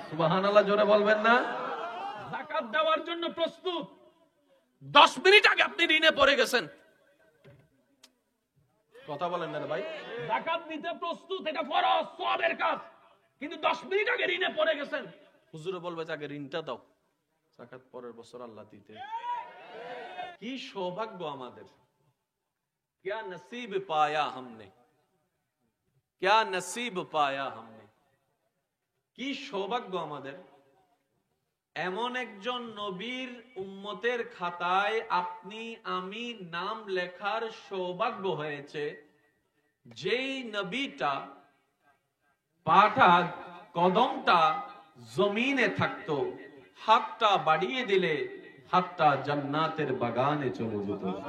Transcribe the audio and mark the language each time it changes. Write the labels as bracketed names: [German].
[Bangla] সুবহানাল্লাহ জোরে বলবেন না? যাকাত দেওয়ার জন্য প্রস্তুত, 10 মিনিট আগে আপনি ঋণে পড়ে গেছেন। কথা বলেন না ভাই? যাকাত দিতে প্রস্তুত, এটা ফরজ সওয়াবের কাজ, কিন্তু 10 মিনিট আগে ঋণে পড়ে গেছেন। হুজুর বলবে যে আগে ঋণটা দাও, যাকাত পরের বছর আল্লাহ দিতে। কি সৌভাগ্য আমাদের! [Hindi] क्या नसीब पाया हमने, क्या नसीब पाया हमने। [Bangla] কি সৌভাগ্য আমাদের! এমন একজন নবীর উম্মতের খাতায় আপনি আমি নাম লেখার সৌভাগ্য হয়েছে, যেই নবীটা পাটা কদমটা জমিনে থাকতো, হাতটা বাড়িয়ে দিলে হাতটা জান্নাতের বাগানে চলে যেত।